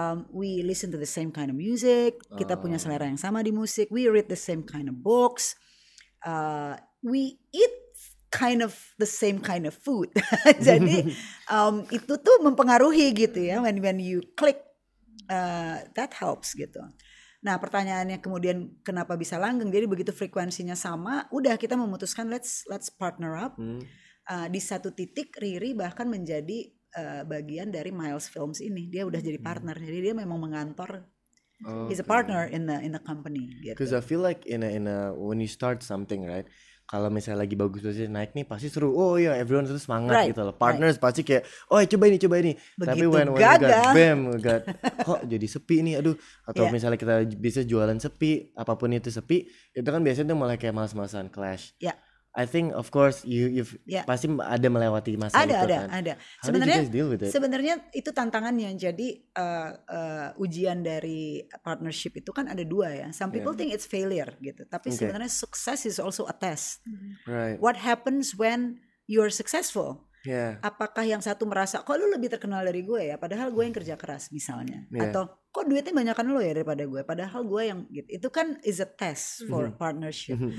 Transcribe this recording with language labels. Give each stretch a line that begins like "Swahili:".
English: We listen to the same kind of music. Kita punya selera yang sama di musik. We read the same kind of books. We eat kind of the same kind of food.
Indonesian: Jadi itu tuh mempengaruhi gitu ya. When you click, that helps gitu. Nah pertanyaannya kemudian kenapa bisa langgeng? Jadi begitu frekuensinya sama, udah kita memutuskan let's partner up. Di satu titik Riri bahkan menjadi bagian dari Miles Films ini. Dia udah jadi partner. Jadi dia memang mengantor.
English: He's a partner in the company. Because I feel like in a when you start something, right?
Indonesian: Kalau misalnya lagi bagus-bagusnya naik nih pasti seru. Oh iya, everyone tuh semangat gitu loh. Partners pasti kayak, oh coba ini. Begitu tapi when we got kok jadi sepi nih, aduh. Atau misalnya kita bisa jualan sepi, apapun itu sepi, itu kan biasanya tuh mulai kayak malas-malasan clash. I think of course you've pasti ada melewati masa itu kan. Ada. Sebenarnya itu tantangannya. Jadi ujian dari partnership itu kan ada dua ya.
English: Some people think it's failure gitu. Tapi sebenarnya success is also a test. Right.
Indonesian: What happens when you're successful? Apakah yang satu merasa kok lu lebih terkenal dari gue ya, padahal gue yang kerja keras misalnya, atau kok duitnya banyakan lu ya daripada gue, padahal gue yang gitu.
English: Itu kan is a test for partnership.